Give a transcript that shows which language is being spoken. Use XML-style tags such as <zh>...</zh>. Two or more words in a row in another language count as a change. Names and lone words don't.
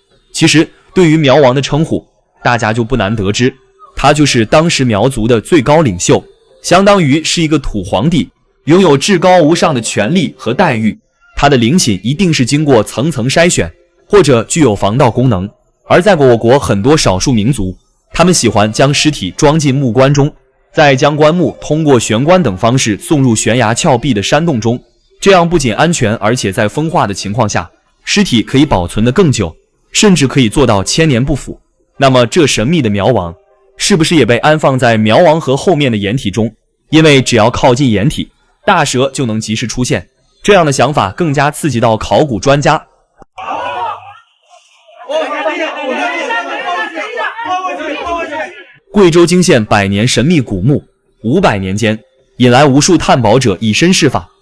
<zh>其實，對於苗王的稱呼，大家就不難得知，他就是當時苗族的最高領袖，相當於是一個土皇帝，擁有至高無上的權力和待遇。他的陵寢一定是經過層層篩選，或者具有防盜功能。而在我國很多少數民族，他們喜歡將屍體裝進木棺中，再將棺木通過玄關等方式送入懸崖峭壁的山洞中， 這樣不僅安全，而且在風化的情況下，屍體可以保存得更久，甚至可以做到千年不腐。那麼这神秘的苗王是不是也被安放在苗王河後面的掩体中？因為只要靠近掩體，大蛇就能及時出現。這樣的想法更加刺激到考古專家。貴州驚現百年神秘古墓，500年間引來無數探寶者以身試法。</zh>